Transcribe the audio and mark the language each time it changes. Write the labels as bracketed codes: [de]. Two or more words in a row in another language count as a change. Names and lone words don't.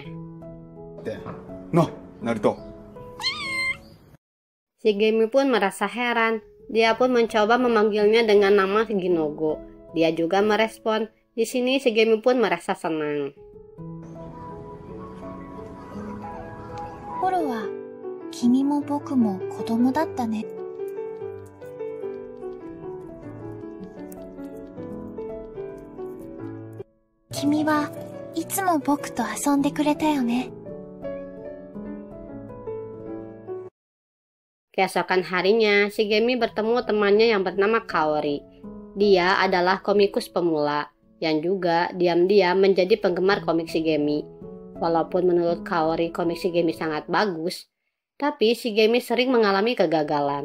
[id] No, Naruto. Shigemi pun merasa heran. Dia pun mencoba memanggilnya dengan nama Ginogo. Dia juga merespon. Di sini Shigemi pun merasa senang. [ja] 頃は君も僕も子供だったね. 君はいつも僕と遊んでくれたよね. [id] Keesokan harinya, Shigemi bertemu temannya yang bernama Kaori. Dia adalah komikus pemula yang juga diam-diam menjadi penggemar komik Shigemi. Walaupun menurut Kaori komik Shigemi sangat bagus, tapi Shigemi sering mengalami kegagalan.